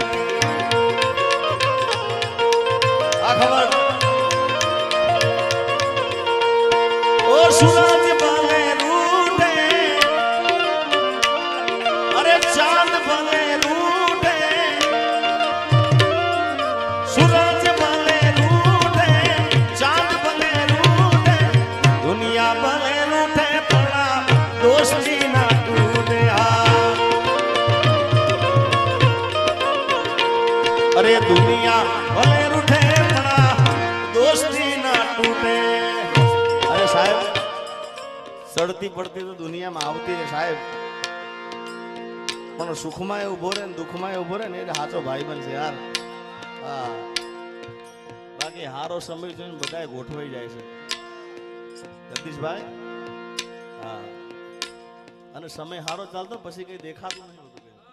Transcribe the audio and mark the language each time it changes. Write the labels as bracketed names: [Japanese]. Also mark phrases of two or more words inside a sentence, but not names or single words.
[Hindi] आ खबर ओ सूरज भले रूठे अरे चांद भले रूठे सूरज भले रूठे चांद भले रूठे दुनिया भले रूठे पड़ा दोस्ती ना टूटे अरे दुनिया भले रूठे पड़ा दोस्ती ना टूटे अरे साहेब [Gujarati] સડતી પડતી તો દુનિયામાં આવતી રે સાહેબ પણ સુખમાં ઉભો રહે ને દુઃખમાં ઉભો રહે ને એટલે સાચો ભાઈ બનશે યાર હા બાકી હારો સમય જોઈને બધા ગોઠવાઈ જાય છે જગદીશભાઈ હા અને સમય હારો ચાલતો પછી કઈ દેખાતું નહીં હોતું